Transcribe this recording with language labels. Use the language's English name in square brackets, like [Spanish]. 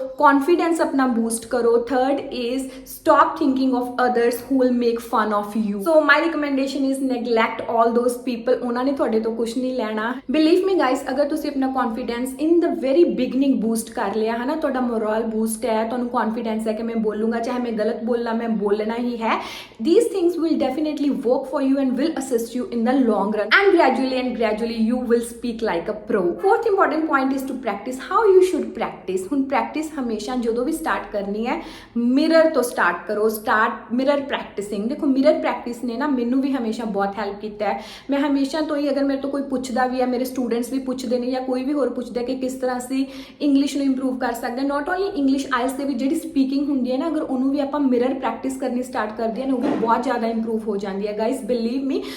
[Punjabi] Confidence ਆਪਣਾ boost ਕਰੋ। [English] Third is stop thinking of others who will make fun of you. So my recommendation is neglect all those people, [Punjabi] ਉਹਨਾਂ ਨੇ ਤੁਹਾਡੇ ਤੋਂ ਕੁਝ ਨਹੀਂ ਲੈਣਾ। [English] believe me guys, [Punjabi] ਅਗਰ ਤੁਸੀਂ ਆਪਣਾ confidence [English] in the very beginning [Punjabi] boost ਕਰ ਲਿਆ ਹੈ ਨਾ, ਤੁਹਾਡਾ ਮੋਰਲ ਬੂਸਟ ਹੈ, ਤੁਹਾਨੂੰ ਕੌਨਫੀਡੈਂਸ ਹੈ ਕਿ ਮੈਂ ਬੋਲੂੰਗਾ, ਚਾਹੇ ਮੈਂ ਗਲਤ ਬੋਲਾਂ, ਮੈਂ ਬੋਲਣਾ ਹੀ ਹੈ। [English] These things will definitely work for you and will assist you in the long run, and gradually you will speak like a pro. Fourth important point is to practice. How you should practice? [Punjabi] ਹੁਣ practice ਹਮੇਸ਼ਾ ਜਦੋਂ ਵੀ start ਕਰਨੀ ਹੈ mirror ਤੋਂ start ਕਰੋ। [English] Start mirror practicing. [Punjabi] ਦੇਖੋ mirror practice ਨੇ ਨਾ ਮੈਨੂੰ ਵੀ ਹਮੇਸ਼ਾ ਬਹੁਤ ਹੈਲਪ ਕੀਤਾ ਹੈ। ਮੈਂ ਹਮੇਸ਼ਾ ਤੋਂ ਹੀ ਅਗਰ ਮੇਰੇ ਤੋਂ ਕੋਈ ਪੁੱਛਦਾ ਵੀ ਹੈ, ਮੇਰੇ ਸਟੂਡੈਂਟਸ ਵੀ ਪੁੱਛਦੇ ਨੇ ਜਾਂ ਕੋਈ ਵੀ ਹੋਰ ਪੁੱਛਦਾ ਕਿ ਕਿਸ ਤਰ੍ਹਾਂ ਅਸੀਂ ਇੰਗਲਿਸ਼ ਨੂੰ ਇੰਪਰੂਵ ਕਰ ਸਕਦੇ ਹਾਂ, [English] not only English, [Punjabi] ਆਇਲਸ ਦੇ ਵਿੱਚ ਜਿਹੜੀ ਸਪੀਕਿੰਗ ਹੁੰਦੀ ਹੈ ਨਾ, ਅਗਰ ਉਹਨੂੰ ਵੀ ਆਪਾਂ ਮਿਰਰ ਪ੍ਰੈਕਟਿਸ ਕਰਨੀ ਸਟਾਰਟ ਕਰਦੇ ਹਾਂ ਨਾ, ਉਹ ਵੀ ਬਹੁਤ ਜ਼ਿਆਦਾ ਇੰਪਰੂਵ ਹੋ ਜਾਂਦੀ ਹੈ ਗਾਇਜ਼, [English] Believe me.